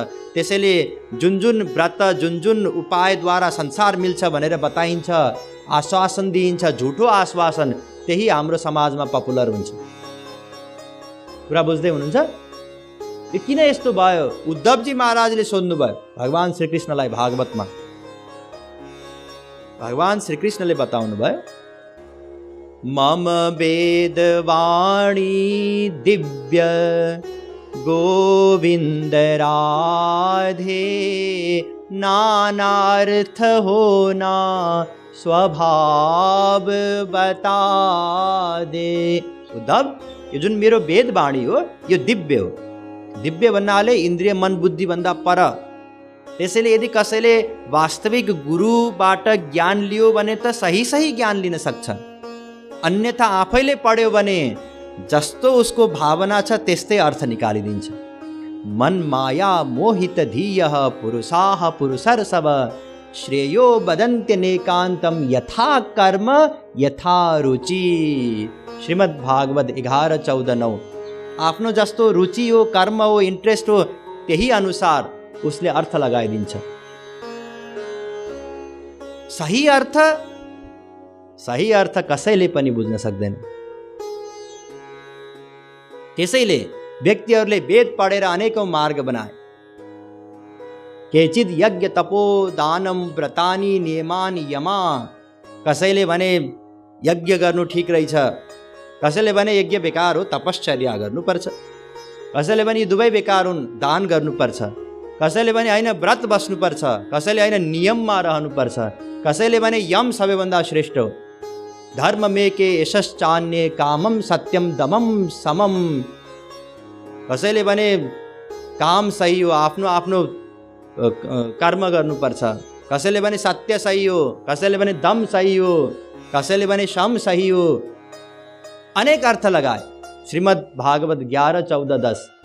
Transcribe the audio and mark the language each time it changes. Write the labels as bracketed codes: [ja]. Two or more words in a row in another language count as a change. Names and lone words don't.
[ne] त्यसैले जुन व्रत, जुन उपायद्वारा संसार मिल्छ भनेर बताइन्छ, आश्वासन दिइन्छ, झुठो आश्वासन, त्यही हाम्रो समाजमा पपुलर हुन्छ। कुरा बुझ्दै हुनुहुन्छ? यो किन यस्तो भयो? उद्धवजी महाराजले सोध्नुभयो भगवान श्रीकृष्णलाई भागवतमा। भगवान श्रीकृष्णले बताउनु भयो, [hi] मम वेदवाणी दिव्य गोविंद राधे, नानार्थ होना स्वभाव बता दे। [ne] उद्धव, यो जुन मेरो वेदवाणी हो यो दिव्य हो। दिव्य भन्नाले इन्द्रिय मन बुद्धि भन्दा पर। त्यसैले यदि कसैले वास्तविक गुरुबाट ज्ञान लियो भने त सही ज्ञान लिन सक्छ। अन्यथा आफैले पढ्यो भने जस्तो उसको भावना छ त्यस्तै अर्थ निकालिदिन्छ। [sa] मन माया मोहित धीयः पुरुषाः पुरुषर्षभ, श्रेयो वदन्त्य नेकान्तम यथा कर्म यथा रुचि। [ne] श्रीमद् भागवत 11:14-9। आफ्नो जस्तो रुचि हो, कर्म हो, इन्ट्रेस्ट हो, त्यही अनुसार उसले अर्थ लगाइदिन्छ। सही अर्थ कसैले पनि बुझ्न सक्दैन। त्यसैले व्यक्तिहरूले वेद पढेर अनेकौं मार्ग बनाए। [sa] केचिद यज्ञ तपो दानम व्रतानि नियमानि यमा। [ne] कसैले भने यज्ञ गर्नु ठिक रहेछ, कसैले भने यज्ञ बेकार हो, तपश्चर्या गर्नुपर्छ। कसैले भने दुवै बेकार हुन्, दान गर्नुपर्छ। कसैले भने हैन व्रत बस्नुपर्छ, कसैले हैन नियममा रहनुपर्छ, कसैले भने यम सबैभन्दा श्रेष्ठ हो। [sa] धर्म में के यशश्चान्य कामम सत्यम दमम समम। [ne] कसैले भने काम सही हो, आफ्नो आफ्नो कर्म गर्नुपर्छ। कसैले भने सत्य सही हो, कसैले भने दम सही हो, कसैले भने सम सही हो। अनेक अर्थ लगाए श्रीमद् भागवत 11:14-10।